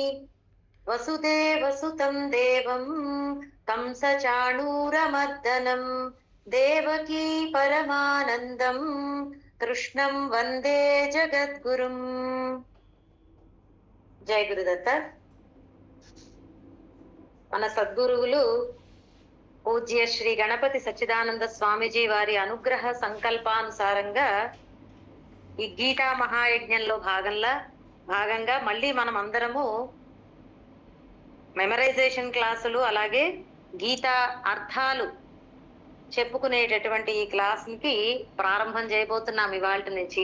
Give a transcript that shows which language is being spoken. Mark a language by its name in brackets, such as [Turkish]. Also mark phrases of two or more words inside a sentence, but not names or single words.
[Sanskrit] वसुदेवसुतं देवं कंसचाणूरमर्दनं देवकी परमानन्दं कृष्णं वन्दे जगद्गुरुम्। जय गुरुदत्त। [Telugu] మన సద్గురువులు పూజ్య శ్రీ గణపతి సచ్చిదానంద స్వామీజీ వారి అనుగ్రహ సంకల్పానుసారంగా ఈ గీతా మహాయజ్ఞంలో భాగంగా మళ్ళీ మనం అందరము మెమరైజేషన్ క్లాసులు అలాగే గీతా అర్థాలు చెప్పుకునేటటువంటి ఈ క్లాసుకి ప్రారంభం చేయబోతున్నాం ఇవాళ నుంచి.